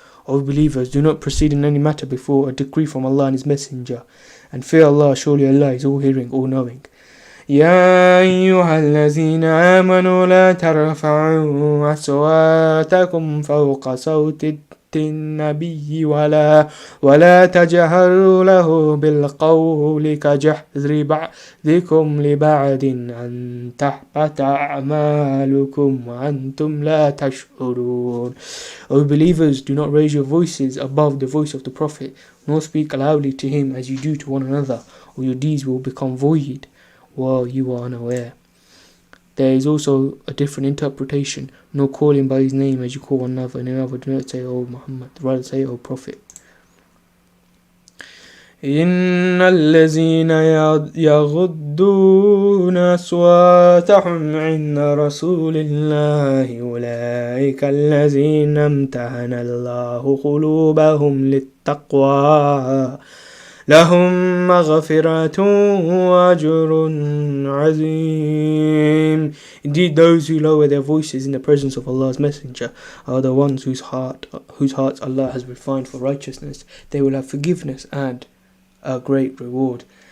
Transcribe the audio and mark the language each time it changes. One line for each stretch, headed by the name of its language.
English: O believers, do not proceed in any matter before a decree from Allah and His Messenger, and fear Allah, surely Allah is all-hearing, all-knowing.
Arabic: يا أيها الذين آمنوا لا ترفعوا أصواتكم فوق صوت النبي ولا تجهروا له بالقول كجهر بعضكم لبعض أن تحبط أعمالكم وأنتم لا تشعرون.
English: O believers, do not raise your voices above the voice of the Prophet, nor speak loudly to him as you do to one another, or your deeds will become void while you are unaware. There is also a different interpretation, nor call him by his name as you call one another, and another do not say, "O Muhammad," rather say, "O Prophet."
Arabic: إن الذين يغضون أصواتهم عند رسول الله أولئك الذين امتحن الله قلوبهم للتقوى لهم مغفرة وأجر عظيم.
English: Indeed, those who lower their voices in the presence of Allah's Messenger are the ones whose hearts Allah has refined for righteousness. They will have forgiveness and a great reward.